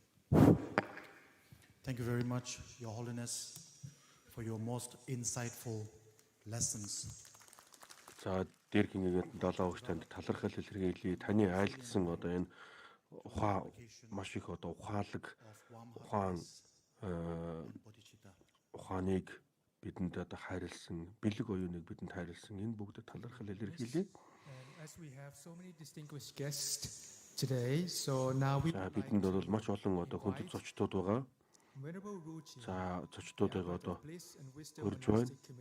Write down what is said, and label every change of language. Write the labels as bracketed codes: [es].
[en] Thank you very much, Your Holiness, for your most insightful lessons. [mn] За Дээрхийн Гэгээнтэн Далай Ламын танд талархал илэрхийлье. Таны айлдсан одоо энэ ухаан маш их одоо ухааныг бидэнд одоо хайрлсан, бэлэг оюуныг бидэнд хайрлсан энэ бүгдэд талархал илэрхийлье. [en] As we have so many distinguished guests today, so now we [mn] бидэнд бол маш олон одоо хүндэт зочдууд байгаа. За зочдуудыг одоо урьж байна.